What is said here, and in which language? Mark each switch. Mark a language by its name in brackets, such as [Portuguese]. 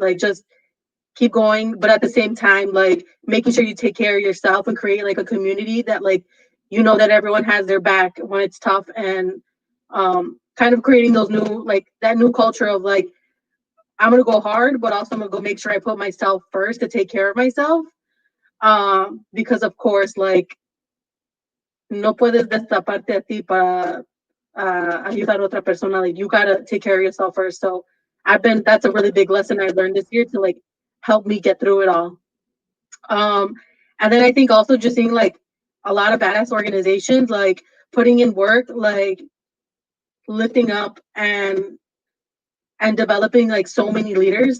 [English] Like just keep going, but at the same time, like making sure you take care of yourself and create like a community that like, you know, that everyone has their back when it's tough, and kind of creating those new, like that new culture of like, I'm gonna go hard, but also I'm gonna go make sure I put myself first to take care of myself. Because of course, like, [Spanish] no puedes destaparte a ti para ayudar a otra persona. [English] Like, you gotta take care of yourself first. So that's a really big lesson I learned this year to like help me get through it all. And then I think also just seeing like a lot of badass organizations like putting in work, like lifting up and developing like so many leaders.